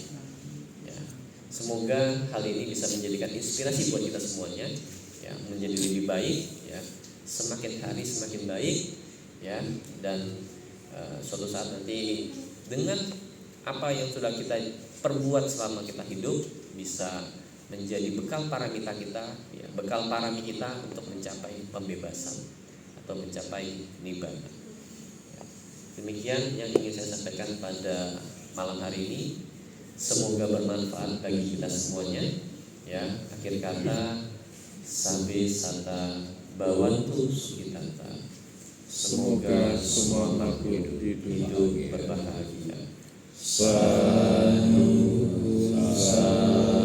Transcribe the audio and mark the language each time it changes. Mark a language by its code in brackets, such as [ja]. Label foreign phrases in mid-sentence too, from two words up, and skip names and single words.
[id] Ya, semoga hal ini bisa menjadikan inspirasi buat kita semuanya, ya, menjadi lebih baik, ya, semakin hari semakin baik, ya, dan suatu saat nanti dengan apa yang sudah kita perbuat selama kita hidup bisa menjadi bekal paramita kita, ya, bekal parami kita untuk mencapai pembebasan atau mencapai nibbana. Ya, demikian yang ingin saya sampaikan pada malam hari ini. Semoga bermanfaat bagi kita semuanya. Ya, akhir kata, [pi] sabe sata bawantu sukitanta. [id] Semoga semua makhluk hidup berbahagia. [pi] Sadhu, sadhu.